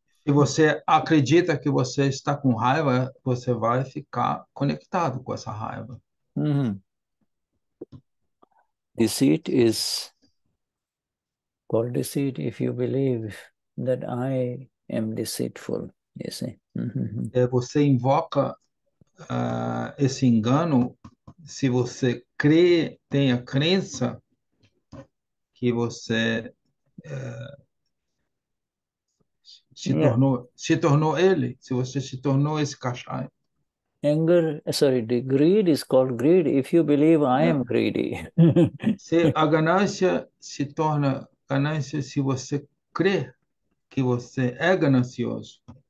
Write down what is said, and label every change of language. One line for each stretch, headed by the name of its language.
Portuguese: Se você acredita que você está com raiva, você vai ficar conectado com essa raiva.
English: Deceit is called deceit if you believe that I am deceitful, you see.
Portuguese: Você invoca esse engano se você tem a crença que você se tornou ele, se você se tornou esse cachai.
English: The greed is called greed if you believe I am greedy.
Portuguese: Se a ganância se torna ganância se você crê que você é ganancioso.